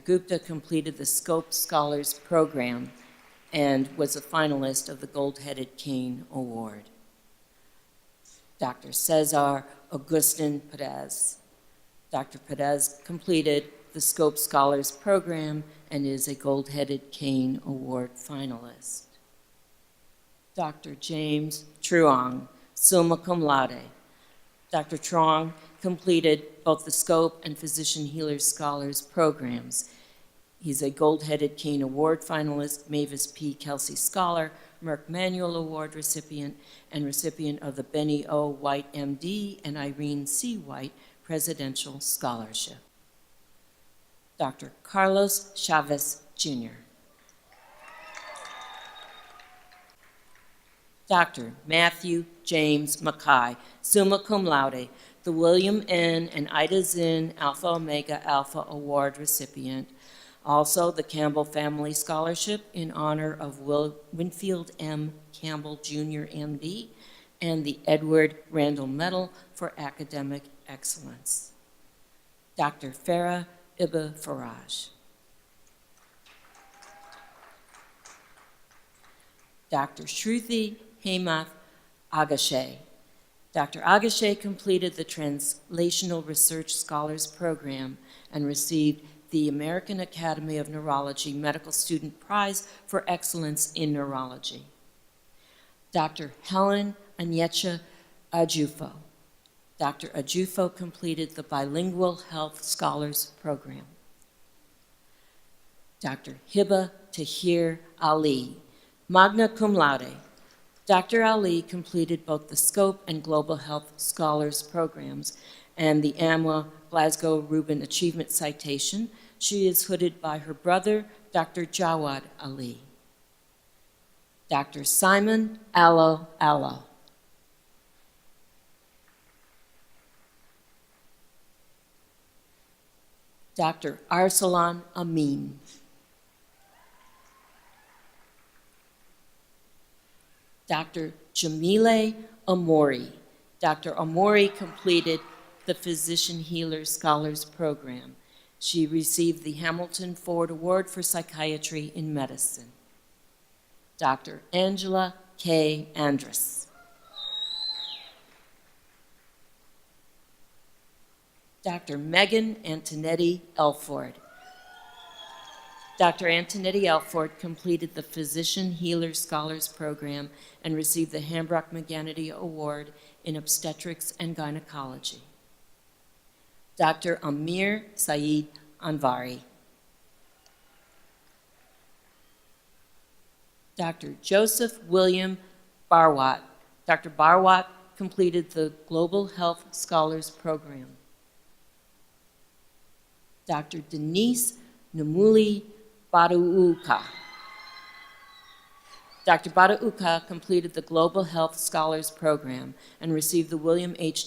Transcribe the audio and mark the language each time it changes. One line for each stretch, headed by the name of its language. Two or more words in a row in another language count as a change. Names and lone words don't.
English: Gupta completed the Scope Scholars Program and was a finalist of the Gold-Headed Cane Award. Dr. Cesar Agustin Perez. Dr. Perez completed the Scope Scholars Program and is a Gold-Headed Cane Award finalist. Dr. James Truong,
Latin: summa cum laude.
English: Dr. Truong completed both the Scope and Physician Healer Scholars programs. He's a Gold-Headed Cane Award finalist, Mavis P. Kelsey Scholar, Merck Manual Award recipient, and recipient of the Benny O. White, MD, and Irene C. White Presidential Scholarship. Dr. Carlos Chavez, Jr. Dr. Matthew James Mackay,
Latin: summa cum laude,
English: the William N. and Ida Zinn Alpha Omega Alpha Award recipient, also the Campbell Family Scholarship in honor of Winfield M. Campbell, Jr., MD, and the Edward Randall Medal for Academic Excellence. Dr. Farah Ibba Faraj. Dr. Shruti Hemath Agashe. Dr. Agashe completed the Translational Research Scholars Program and received the American Academy of Neurology Medical Student Prize for Excellence in Neurology. Dr. Helen Anyecha Ajufo. Dr. Ajufo completed the Bilingual Health Scholars Program. Dr. Hiba Tahir Ali,
Latin: magna cum laude.
English: Dr. Ali completed both the Scope and Global Health Scholars programs and the AMWA Glasgow Rubin Achievement Citation. She is hooded by her brother, Dr. Jawad Ali. Dr. Simon Allo Allo. Dr. Arsalan Amin. Dr. Jamile Amori. Dr. Amori completed the Physician Healer Scholars Program. She received the Hamilton Ford Award for Psychiatry in Medicine. Dr. Angela K. Andrus. Dr. Megan Antonetti Elford. Dr. Antonetti Elford completed the Physician Healer Scholars Program and received the Hambrock McGanity Award in Obstetrics and Gynecology. Dr. Amir Saeed Anvari. Dr. Joseph William Barwat. Dr. Barwat completed the Global Health Scholars Program. Dr. Denise Numuli Badauka. Dr. Badauka completed the Global Health Scholars Program and received the William H.